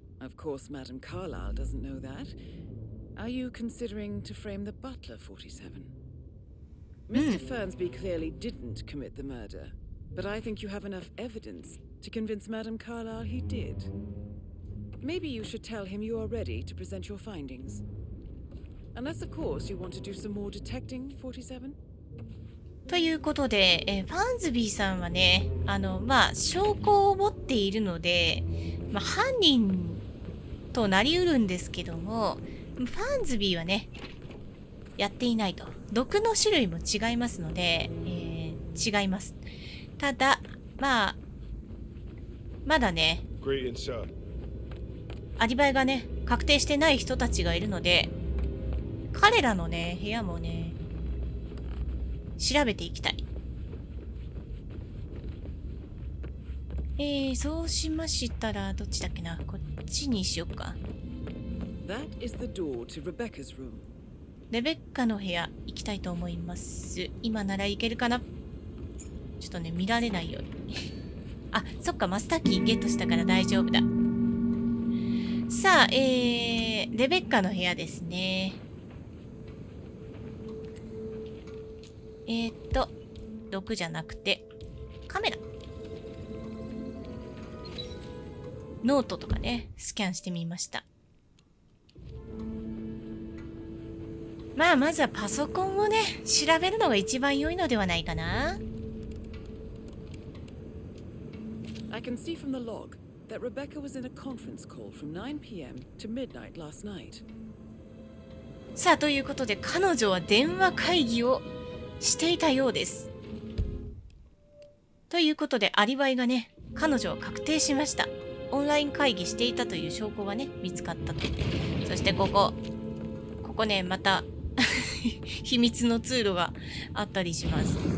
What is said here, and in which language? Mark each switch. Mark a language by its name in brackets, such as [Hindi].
[English] Of course, Madame Carlyle doesn't know that. Are you considering to frame the butler, 47? Mr. Fernsby clearly didn't commit the murder, but I think you have enough evidence to convince Madame Carlyle he did. Maybe you should tell him you are ready to present your findings. Unless, of course, you want to do some more detecting, 47? [Japanese] ということで、ファンズビーさんはね、証拠を持っているので、犯人となりうるんですけども、ファンズビーはね、やっていないと。毒の種類も違いますので、違います。ただ、まだね、アリバイがね、確定してない人たちがいるので、彼らのね、部屋もね、調べていきたい。そうしましたら、どっちだっけな、こっちにしようか。 [English] That is the door to Rebecca's room. [Japanese] レベッカの部屋行きたいと思います。今ならいけるかな。ちょっとね、見られないように。あ、そっか、マスターキーゲットしたから大丈夫だ。さあ、レベッカの部屋ですね。 6じゃなくて、カメラ。ノートとかね、スキャンしてみました。まあ、まずはパソコンをね、調べるのが一番良いのではないかな。 [English] I can see from the log that Rebecca was in a conference call from 9 p.m. to midnight last night. [Japanese] さあ、ということで彼女は電話会議をしていたようです。ということでアリバイがね、彼女は確定しました。オンライン会議していたという証拠がね、見つかったと。そしてここね、また秘密の通路があったりします。